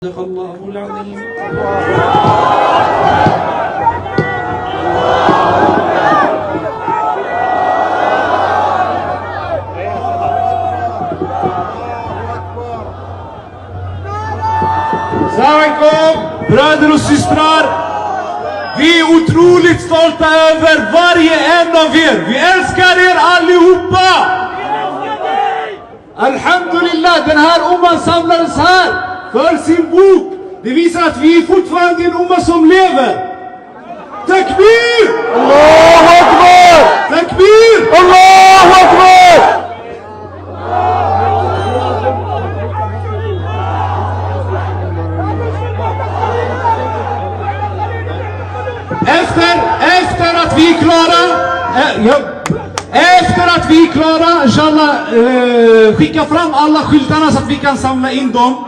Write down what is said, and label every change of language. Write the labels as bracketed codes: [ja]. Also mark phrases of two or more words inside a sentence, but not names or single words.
[ar] صدق الله العظيم. [sv] Assalamualaikum, bröder och systrar. Vi är otroligt stolta över varje en av er. Vi älskar er allihopa. Alhamdulillah, den här umman samlades här för sin bok. Det visar att vi är fortfarande en umma som lever. Takbir! [ar] الله أكبر! [sv] Takbir! [ar] الله أكبر! [sv] Efter att vi är klara, efter att vi är klara, inshallah, skicka fram alla skyltarna så att vi kan samla in dem.